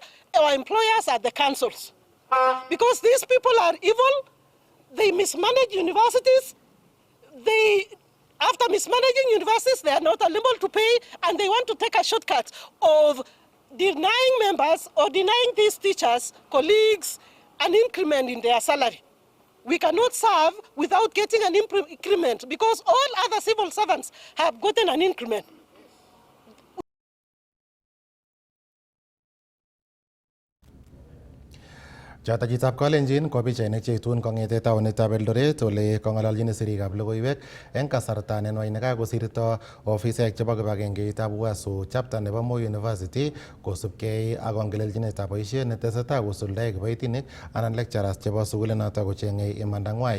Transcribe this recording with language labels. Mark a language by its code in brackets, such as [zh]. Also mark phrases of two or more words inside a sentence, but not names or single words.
[en] Our employers are the councils. Because these people are evil, they mismanage universities, after mismanaging universities, they are not unable to pay, and they want to take a shortcut of denying members or denying these teachers, colleagues, an increment in their salary. We cannot serve without getting an increment because all other civil servants have gotten an increment. [kln] Chotachitab Kalenjin ko pichainik cheitun kong'ete taonitab Eldoret ole kong'ololjin sirikab logoiwek eng kasarta nenwach nekakosirto ofisek chebo kibagengeitab UASU chapter nebo Moi University kosubkei ak ongelelchinetab boisiet netesetai kosuldae kiboitinik anan lecturers chebo sukulinoto kocheng'ei imandang'wai.